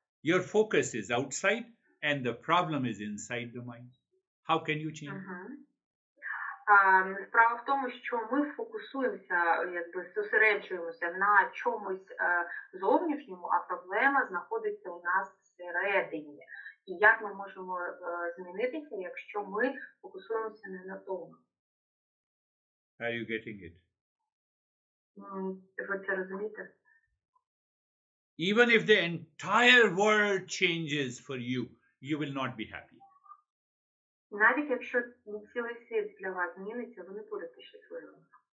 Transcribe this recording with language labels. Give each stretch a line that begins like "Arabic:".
English: Your focus is outside and the problem is inside the mind. How can you change?
Ukrainian: Справа в тому, що ми фокусуємося, зосереджуємося на чомусь зовнішньому, а проблема знаходиться у нас всередині. І як ми можемо змінитися, якщо ми фокусуємося не на тому?
English: Are you getting it?
Ukrainian: Ви це розумієте?
English: Even if the entire world changes for you, you will not be happy.
Ukrainian: Навіть якщо цілий світ для вас зміниться, ви не будете щасливими.